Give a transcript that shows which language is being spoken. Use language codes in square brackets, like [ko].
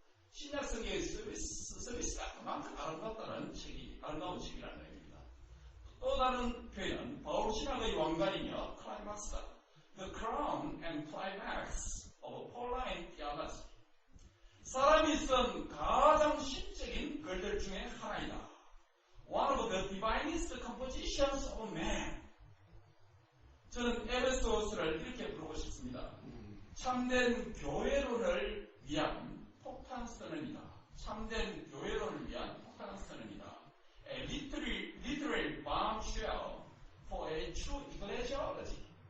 [ko] 신약 성경의 스위스가 그만큼 아름답다는 책이 아름다운 책이라는 의미입니다. 또 다른 표현은 바울 신학의 왕관이며 클라이막스다, [en] The Crown and Climax of Pauline Theology. [ko] 사람이 쓴 가장 신적인 글들 중에 하나이다. [en] One of the divinest compositions of man. [ko] 저는 에베소서를 이렇게 부르고 싶습니다. 참된 교회론을 위한 폭탄 선언이다. 참된 교회론을 위한 폭탄 선언이다. [en] A literary bombshell for a true ecclesiology.